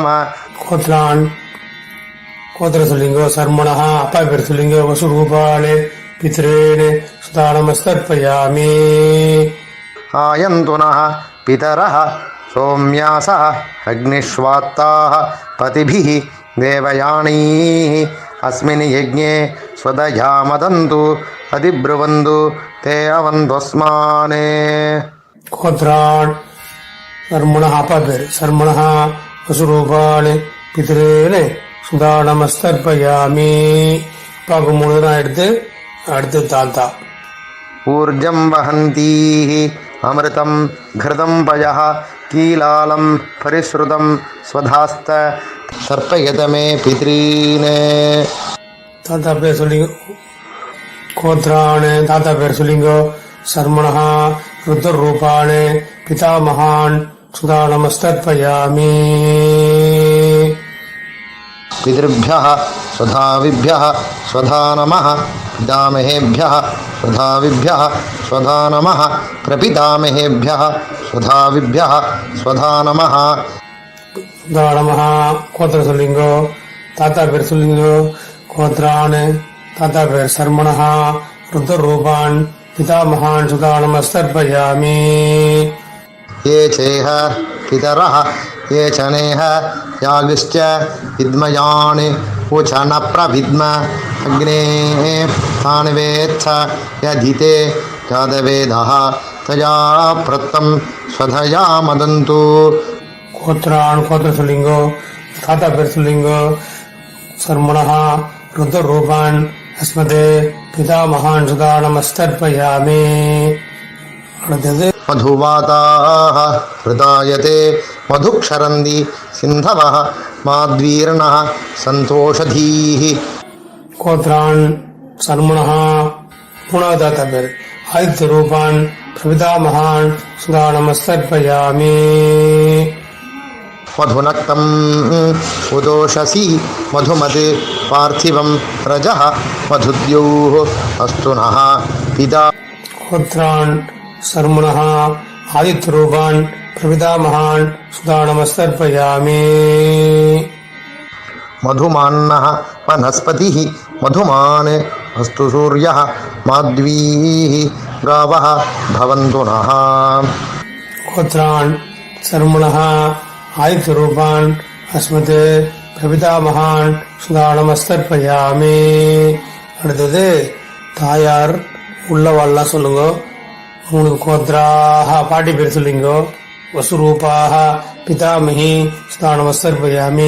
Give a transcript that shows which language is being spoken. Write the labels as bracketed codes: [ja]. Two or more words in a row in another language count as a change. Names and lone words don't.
[ta] கோத்ரான் கோத்திரம் சொல்லிங்கோ. சர்மணஹா அப்பா பேர் சொல்லிங்கோ. [sa] वसुरूपान् पितॄन् स्वधानमस्तर्पयामि. आयन्तुनः पितरः सौम्यासः अग्निष्वात्ताः पथिभिः देवयानीः अस्मिन् यज्ञे स्वदया मदन्तु अधिब्रुवन्तु ते अवन्त्वस्मान्. गोत्रान् शर्मणः [ta] அப்பா பேர் [sa] शर्मणः वसुरूपान् पितॄन् स्वधानमस्तर्पयामि. [ta] அப்பாவுக்கு 3 தான் எடுத்து அடுத்து தாத்தா. [sa] ऊर्जं वहन्तीः अमृतं घृतं पयः कीलालं परिश्रुतं स्वधास्त सर्पयत मे पितॄन्. [ta] தாத்தா பேர் சொல்லிங்க. கோத்ரான் தாத்தா பேர் சொல்லிங்கோ. [sa] शर्मणः रुद्ररूपान् पितामहान् स्वधानमस्तर्पयामि. पितृभ्यः स्वधाविभ्यः स्वधा नमः पितामहेभ्यः स्वधाविभ्यः स्वधा नमः प्रपितामहेभ्यः स्वधाविभ्यः स्वधा नमः. [ta] சுதானமஹா கோத்திரம் சொல்லிங்கோ. தாத்தா பேர் சொல்லிங்கோ. கோத்ரான் தாத்தா பேர் [sa] शर्मणः रुद्ररूपान् पितामहान् स्वधानमस्तर्पयामि. ये चेह पितरः ये च नेह यागिश्च विद्मयान् उच न प्रविद्म अग्नेः तान् वेत्थ यदिते यादवेदः तया प्रत्तं स्वधया मदन्तु. [ta] கோத்ரான் கோத்திரம் சொல்லிங்கோ. தாத்தா பேர் சொல்லிங்கோ. [sa] शर्मणः रुद्ररूपान् अस्मत् पितामहान् स्वधानमस्तर्पयामि. [ta] அடுத்தது [sa] मधुवाताः हृदायते मधुक्षरन्ति सिन्धवः माद्वीर्णः सन्तोषधीः गोत्रान् शर्मणः [ta] மூணாவது தாத்தா பேர் [sa] आदित्य रूपान् प्रपितामहान् स्वधा नमस्तर्पयामि मधुनक्तं उदोषसि मधुमत् पार्थिवं रजः मधुद्योः अस्तु नः पिता गोत्रान् शर्मणः आदित्य रूपान् प्रपितामहान् स्वधा नमस्तर्पयामि मधुमान्नः वनस्पतिः मधुमान् अस्तु सूर्यः माध्वीः गावः भवन्तु नः गोत्रान् शर्मणः आदित्य रूपान् अस्मत् प्रपितामहान् स्वधा नमस्तर्पयामि. [ta] அடுத்தது தாயார் உள்ளவாள்லாம் சொல்லுங்க. 3 கோத்ராஹ பாட்டி பேர் சொல்லிங்கோ. [sa] वसुरूपाः पितामही स्वधा नमस्तर्पयामि.